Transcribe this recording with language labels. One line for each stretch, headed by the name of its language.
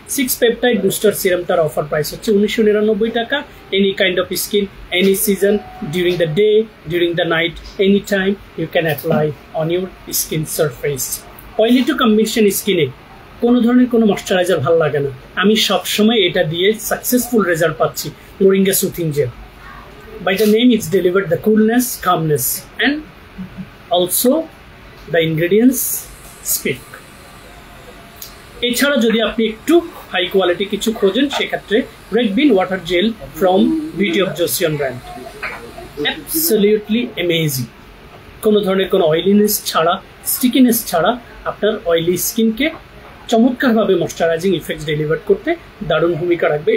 Bangla: 6 peptide booster সিরামটার offer price হচ্ছে 1999 টাকা।
English: Any kind of skin, any season, during the day, during the night, any time you can apply on your skin surface.
Bangla: Oily two combination স্কিনে কোনো ধরনের কোনো moisturiser ভালো লাগে না। আমি সবসময় এটা দিয়ে সাকসেসফুল রেজাল্ট পাচ্ছি। Moringa soothing jail,
English: by the name it's delivered the coolness, calmness, and also the ingredients speak.
Bangla: এছাড়া যদি আপনি একটু হাই কোয়ালিটি কিছু খোঁজেন সেক্ষেত্রে red bin water jail from beauty of জোসিয়ান brand, absolutely amazing. কোনো ধরনের কোনো অয়েলিনেস ছাড়া, স্টিকিনেস ছাড়া আপনার অয়েলি স্কিনকে চমৎকারভাবে ময়শ্চারাইজিং ইফেক্টস ডেলিভার করতে দারুণ ভূমিকা রাখবে।